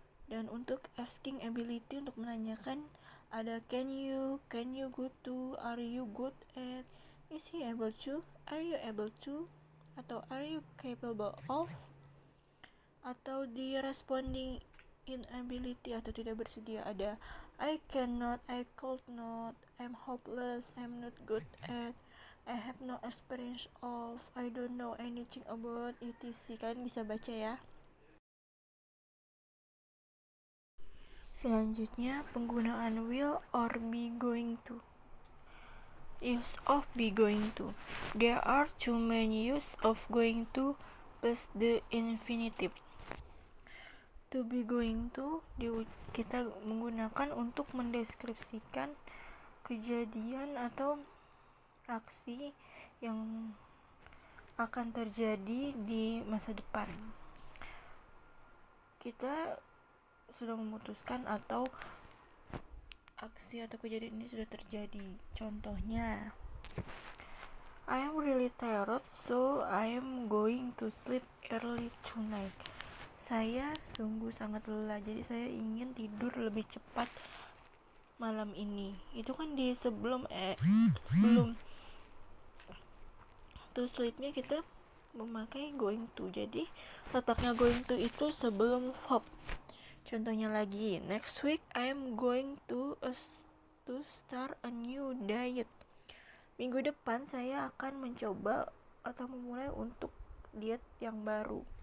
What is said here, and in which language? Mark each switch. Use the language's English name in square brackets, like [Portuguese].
[Indonesian] Dan untuk [English] asking ability, [Indonesian] untuk menanyakan, ada [English] can you go to, are you good at, is he able to, are you able to, [Indonesian] atau [English] are you capable of. [Indonesian] Atau di [English] responding [Indonesian] inability atau tidak bersedia. [English] Ada I cannot, I could not, I'm hopeless, I'm not good at, I have no experience of, I don't know anything about etc. [Indonesian] Kalian bisa baca ya. Selanjutnya penggunaan [English] will or be going to. Use of be going to. There are two main use of going to plus the infinitive. To be going to [Indonesian] kita menggunakan untuk mendeskripsikan kejadian atau aksi yang akan terjadi di masa depan. Kita sudah memutuskan atau aksi atau kejadian ini sudah terjadi. [English] Contohnya, I am really tired, so I am going to sleep early tonight. [Indonesian] Saya sungguh sangat lelah, jadi saya ingin tidur lebih cepat malam ini. Itu kan di sebelum to sleepnya kita memakai going to. Jadi letaknya [English] going to [Indonesian] itu sebelum verb. Contohnya lagi, [English] next week I am going to start a new diet. [Indonesian] Minggu depan saya akan mencoba atau memulai untuk diet yang baru.